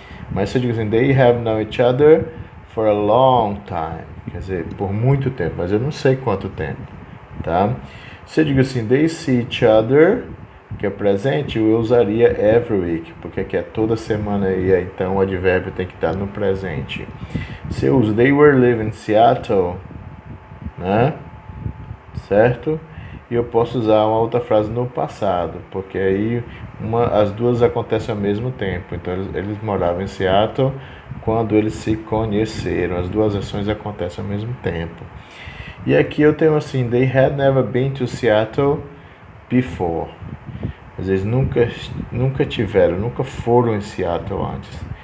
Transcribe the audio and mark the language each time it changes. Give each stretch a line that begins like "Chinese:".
Portuguese: Mas se eu digo assim,
English: they have known each other for a long time,
Portuguese: quer dizer, por muito tempo, mas eu não sei quanto tempo, tá? Se eu digo assim,
English: they see each other,
Portuguese: que é presente, eu usaria every week, porque aqui é toda semana e então o advérbio tem que estar no presente. Se eu uso
English: they were living in Seattle, né?
Portuguese: Certo? E eu posso usar uma outra frase no passado, porque aí as duas acontecem ao mesmo tempo. Então eles moravam em Seattle quando eles se conheceram. As duas ações acontecem ao mesmo tempo. E aqui eu tenho assim,
English: they had never been to Seattle before.
Portuguese: Às vezes nunca tiveram, nunca foram em Seattle antes.